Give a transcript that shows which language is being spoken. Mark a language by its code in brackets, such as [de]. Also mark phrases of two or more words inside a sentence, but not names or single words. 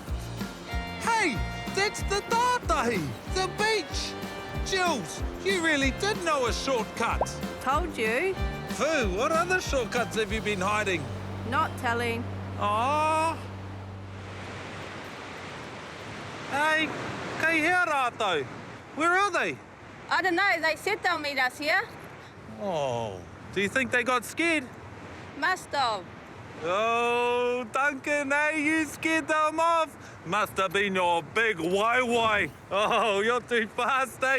[en] Hey, that's the tātai, the beach. Jules, you really did know a shortcut. Told you. Pooh, what other shortcuts have you been hiding? Not telling. Aww. [mi] Hey, Kei hea rātou. [en] Where are they? I don't know. They said they'll meet us here. Oh, do you think they got scared? Must have. Oh, Duncan, hey, you scared them off. Must have been your big wai-wai. Oh, you're too fast, eh?